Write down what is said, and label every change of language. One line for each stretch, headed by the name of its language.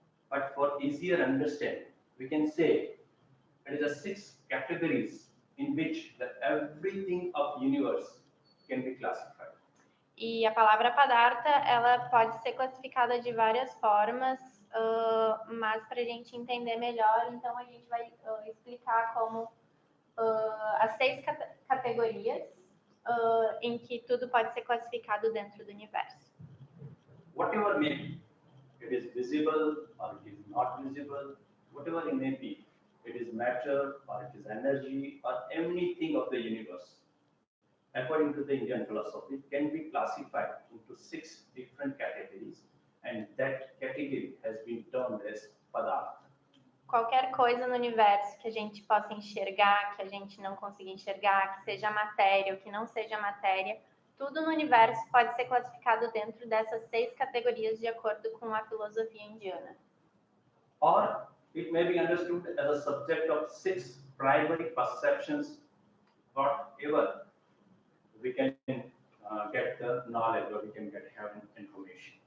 English: But for easier understanding, we can say it is 6 categories in which everything of universe can be classified.
Portuguese: E a palavra Padartha, ela pode ser classificada de várias formas, mas para a gente entender melhor, então a gente vai explicar como as 6 categorias em que tudo pode ser classificado dentro do universo.
English: Whatever may be, it is visible or it is not visible, whatever it may be, it is matter or it is energy or anything of the universe. According to the Indian philosophy, it can be classified into 6 different categories, and that category has been termed as Padartha.
Portuguese: Qualquer coisa no universo que a gente possa enxergar, que a gente não consiga enxergar, que seja matéria ou que não seja matéria, tudo no universo pode ser classificado dentro dessas 6 categorias de acordo com a filosofia indiana.
English: Or it may be understood as a subject of 6 primary perceptions, whatever we can get the knowledge or we can get information.